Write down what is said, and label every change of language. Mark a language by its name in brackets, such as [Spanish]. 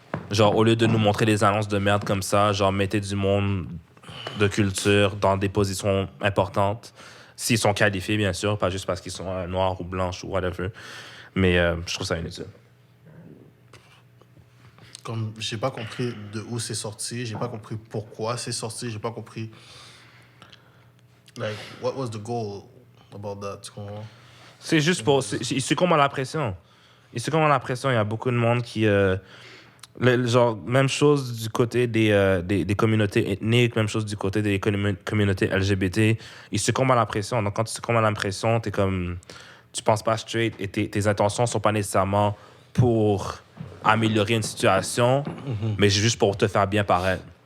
[French] Genre, au lieu de nous montrer des annonces de merde comme ça, genre, mettez du monde de culture dans des positions importantes. S'ils sont qualifiés, bien sûr, pas juste parce qu'ils sont noirs ou blanches ou whatever. Mais je trouve ça inutile. Comme j'ai pas compris de où c'est sorti, j'ai pas compris pourquoi c'est sorti, j'ai pas compris... [English] Like, what was the goal about that? Tu comprends? [French] C'est juste pour... Ils succombent à la pression. Ici, comme on a l'impression, il y a beaucoup de monde qui... genre, même chose du côté des communautés ethniques, même chose du côté des communautés LGBT. Ils succombent à la pression. Donc, quand tu succombes à la pression, t'es comme... Tu penses pas straight et tes intentions sont pas nécessairement pour améliorer une situation, mais juste pour te faire bien paraître.